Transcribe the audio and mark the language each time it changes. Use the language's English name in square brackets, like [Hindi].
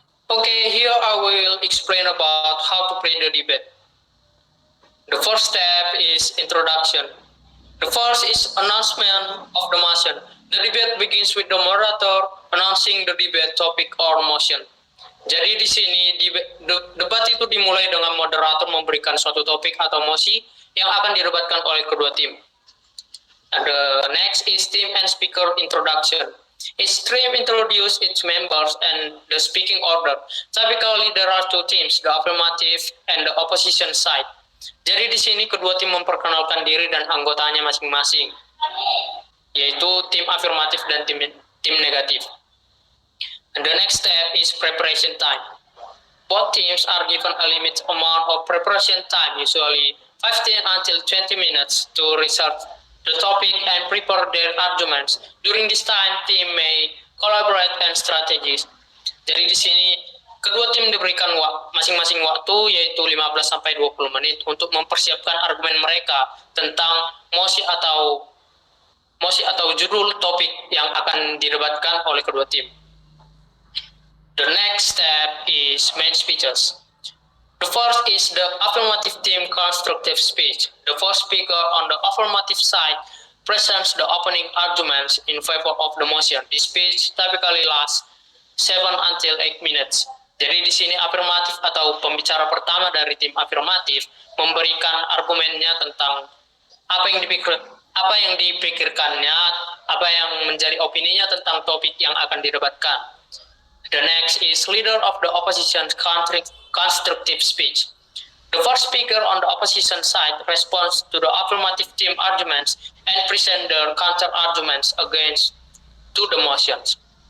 [English] Okay, here I will explain about how to play the debate. The first step is introduction. The first is announcement of the motion. The debate begins with the moderator announcing the debate topic or motion. [Indonesian] Jadi di sini debat itu dimulai dengan moderator memberikan suatu topik atau mosi yang akan didebatkan oleh kedua tim. [English] And the next is team and speaker introduction. Each team introduce its members and the speaking order. Typically there are two teams, the affirmative and the opposition side. [Indonesian] Jadi di sini kedua tim memperkenalkan diri dan anggotanya masing-masing, yaitu tim afirmatif dan tim negatif. [English] And the next step is preparation time. Both teams are given a limited amount of preparation time, usually 15 until 20 minutes, to research the topic and prepare their arguments. During this time, team may collaborate and strategies. [Indonesian] Jadi di sini kedua tim diberikan masing-masing waktu, yaitu 15-20 menit untuk mempersiapkan argumen mereka tentang mosi atau judul topik yang akan didebatkan oleh kedua tim. [English] The next step is main speeches. The first is the affirmative team constructive speech. The first speaker on the affirmative side presents the opening arguments in favor of the motion. This speech typically lasts 7 until 8 minutes. [Indonesian] Jadi di sini afirmatif atau pembicara pertama dari tim afirmatif memberikan argumennya tentang apa yang dipikirkannya, apa yang menjadi opininya tentang topik yang akan didebatkan. [English] The next is leader of the opposition constructive speech. The first speaker on the opposition side responds to the affirmative team arguments and present their counter arguments against to the motions.